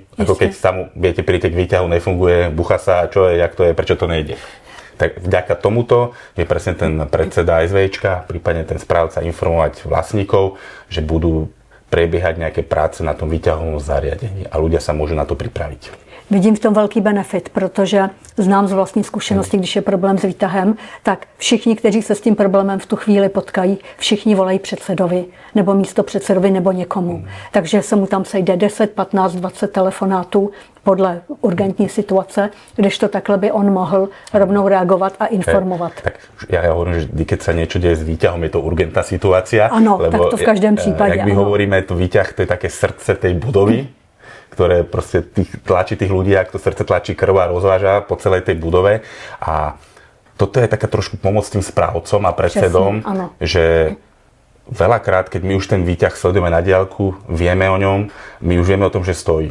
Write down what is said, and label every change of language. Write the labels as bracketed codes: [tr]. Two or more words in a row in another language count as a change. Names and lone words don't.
[sk] Ako keď sa mu, viete, príjete k výťahu, nefunguje, bucha sa, čo je, jak to je, prečo to nejde. Tak vďaka tomuto je presne ten predseda SVčka, prípadne ten správca informovať vlastníkov, že budú prebiehať nejaké práce na tom výťahovom zariadení a ľudia sa môžu na to pripraviť. [cs] Vidím v tom velký benefit, protože znám z vlastní zkušenosti, když je problém s výtahem, tak všichni, kteří se s tím problémem v tu chvíli potkají, všichni volají předsedovi, nebo místo předsedovi, nebo někomu. Takže se mu tam sejde 10, 15, 20 telefonátů podle urgentní situace, kdežto takhle by on mohl rovnou reagovat a informovat. [sk] Tak ja hovorím, že keď sa niečo deje s výťahom, je to urgentná situácia. Áno, tak to v každém prípade. Jak my hovoríme, to výťah, to je také srdce tej budovy, ktoré proste tlačí tých ľudí, ak to srdce tlačí krv a rozváža po celej tej budove. A toto je taká trošku pomoc tým správcom a predsedom, že veľakrát, keď my už ten výťah sledujeme na diaľku, vieme o ňom, my už vieme o tom, že stojí.